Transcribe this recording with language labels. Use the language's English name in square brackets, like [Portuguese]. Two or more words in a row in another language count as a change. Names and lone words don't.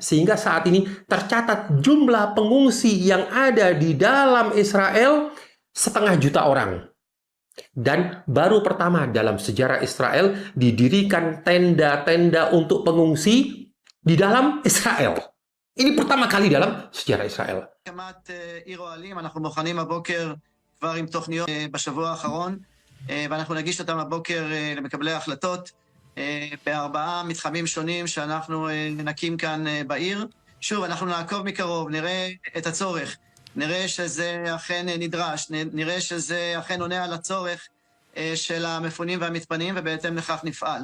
[Indonesian] Sehingga saat ini tercatat jumlah pengungsi yang ada di dalam Israel 500.000 orang. Dan baru pertama dalam sejarah Israel didirikan tenda-tenda untuk pengungsi di dalam Israel. ini pertama kali dalam sejarah Israel. [Hebrew] הקמת עיר אוהלים, אנחנו מוכנים הבוקר כבר עם תוכניות בשבוע האחרון, ואנחנו נגיש אותם הבוקר למקבלי ההחלטות ב4 מתחמים שונים שאנחנו נקים כאן בעיר. שוב, אנחנו נעקוב מקרוב, נראה את הצורך, נראה שזה אכן נדרש, נראה שזה אכן עונה על הצורך של המפונים והמתפנים, ובהתאם לכך נפעל.